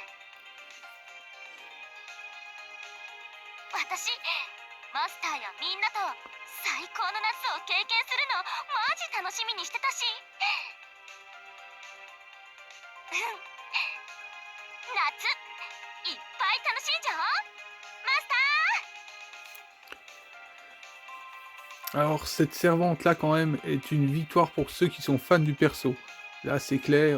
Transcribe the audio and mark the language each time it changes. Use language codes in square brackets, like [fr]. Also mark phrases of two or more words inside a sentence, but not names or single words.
[ja] 私マスターやみんなと最高の夏を経験するのマジ楽しみにしてたし夏いっぱい楽しんじゃおうマスター。 [fr] Alors cette servante là quand même est une victoire pour ceux qui sont fans du perso. Là c'est clair.